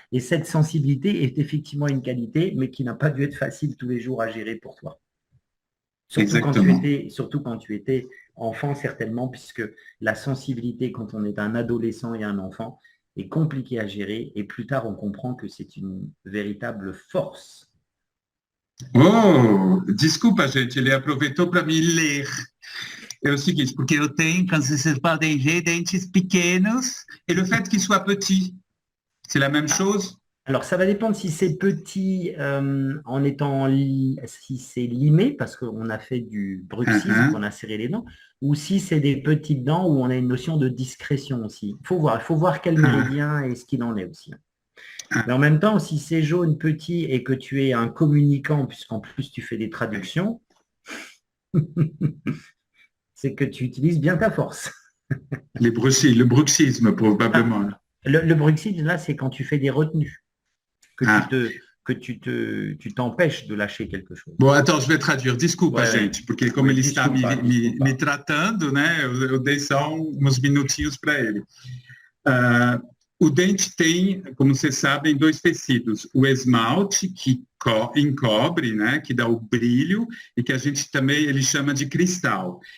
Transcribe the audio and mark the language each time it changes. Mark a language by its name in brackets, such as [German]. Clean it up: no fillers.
[French] Et cette sensibilité est effectivement une qualité, mais qui n'a pas dû être facile tous les jours à gérer pour toi. Surtout quand tu étais enfant, certainement, puisque la sensibilité, quand on est un adolescent et un enfant, est compliquée à gérer. Et plus tard, on comprend que c'est une véritable force. [Portuguese] Oh, desculpa, gente, ele aproveitou para me ler. É o seguinte, porque eu tenho, como vocês podem ver, dentes pequenos, [French] et le fait qu'ils soient petits, c'est la même chose? Alors, ça va dépendre si c'est petit en étant si c'est limé, parce qu'on a fait du bruxisme, qu'on a serré les dents, ou si c'est des petites dents où on a une notion de discrétion aussi. Il faut voir quel méridien et ce qu'il en est aussi. Mais en même temps, si c'est jaune, petit, et que tu es un communicant, puisqu'en plus tu fais des traductions, c'est que tu utilises bien ta force. Le bruxisme, probablement. Le bruxisme, là, c'est quand tu fais des retenues, que tu t'empêches de lâcher quelque chose. [Portuguese] Bom, então, [French] je vais traduire. [Portuguese] Desculpa, gente, porque como ele está me tratando, né, eu dei só uns minutinhos para ele. O dente tem, como vocês sabem, dois tecidos. O esmalte, que encobre, né, que dá o brilho, e que a gente também ele chama de cristal.